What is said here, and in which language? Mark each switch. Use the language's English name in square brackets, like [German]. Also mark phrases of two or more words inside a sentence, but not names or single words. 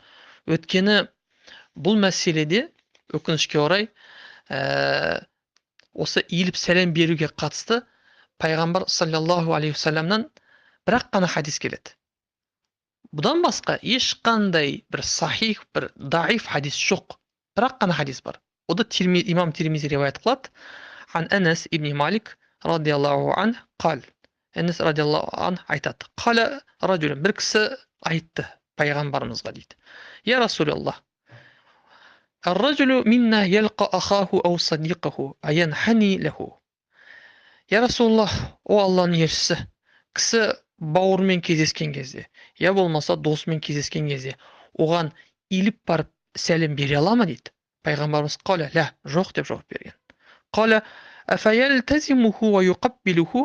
[Kazakh] Өткені бұл мәселеде өкінішке орай осы иіліп сәлем беруге қатысты пайғамбар [Arabic] صلى الله عليه [Kazakh] вассаламнан бірақ қана хадис келеді. Бұдан басқа ешқандай бір сахих, бір даиф хадис жоқ. Бірақ қана хадис бар. Ода имам Тирмизи риwayat қылады. [Arabic] عن أنس بن مالك رضي الله عنه قال. [Kazakh] Анас радиаллаху ан айтады. [Arabic] قال رجل, [Kazakh] бір кісі айтты пайғамбарымызға дейді. [Arabic] يا رسول الله, الرجل منا يلقى أخاه أو صديقه أينحني له. يا رسول الله, [Kazakh] о Алланың елшісі, кісі бауырмен кездескен кезде, я болмаса досымен кездескен кезде, оған иіліп барып сәлем бере ала ма дейді. Пайғамбарымыз [Arabic] قال لا, [Kazakh] жоқ деп жауап берген. [Arabic] قال أفيلتزمه ويقبله.